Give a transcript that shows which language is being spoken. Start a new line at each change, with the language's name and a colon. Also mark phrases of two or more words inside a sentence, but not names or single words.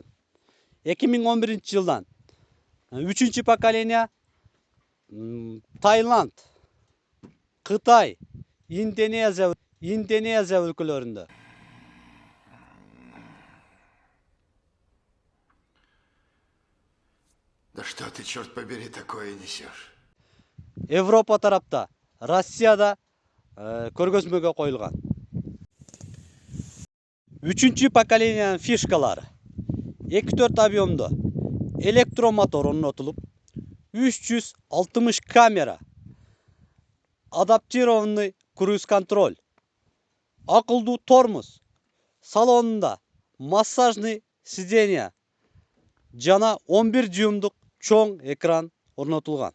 Kyrgyz: 2011 жылдан 3 поколение Таиланд, Кытай, Индонезия өлкөлөрүндө.
Russian: Да что ты, черт побери, такое несешь?
Kyrgyz: Европа тарапта, Россияда көргөзмөгө коюлган. 3 поколениянын фишкалары: 2-4 объемдо электромотор орнотулуп, 360 камера,
Russian: адаптированный круиз контроль,
Kyrgyz: акылдуу тормоз, салонунда
Russian: массажный сиденье
Kyrgyz: жана 11 дюймдук чоң экран орнотулган.